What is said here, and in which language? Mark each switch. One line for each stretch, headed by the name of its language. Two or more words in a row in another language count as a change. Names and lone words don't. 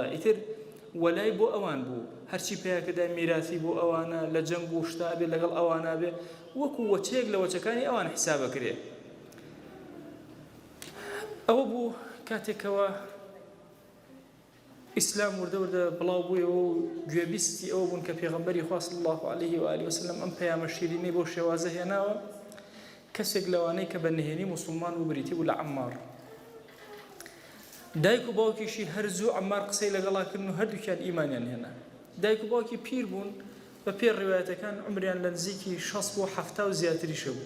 Central Kurdish: ئیتر وەلای بۆ ئەوان بوو، هەرچی پێیاکەدا میراثی بۆ ئەوانە، لە جەنگ و شتا بێ لەگەڵ ئەوانە بێ، وەکو وەچەیەک لە وەچەکانی ئەوان حیسابەکرێ. ئەوە بوو کاتێکەوە ئیسلام وردە وردە بڵاو بوویەوە و گوێبیستی ئەوە بوون کە پێغەمبەری خوا
Arabic: صلی الله عليه وآله وسلم
Central Kurdish: ئەم پەیامە شیرینەی بۆ شێوازە هێناوە. کەسێک لەوانەی کە بە نهێنی موسڵمان بوو بریتی بوو لە عەمار. دایک و باوکیشی هەرزوو عەمار قسەی لەگەڵاکردن و هەردووکیان ئیمانیان هێنا. دایک و باوکی پیر بوون بە پێر ڕیوایەتەکان عمریان لە نزیکی 60 بۆ 70 و زیاتریشە بوو.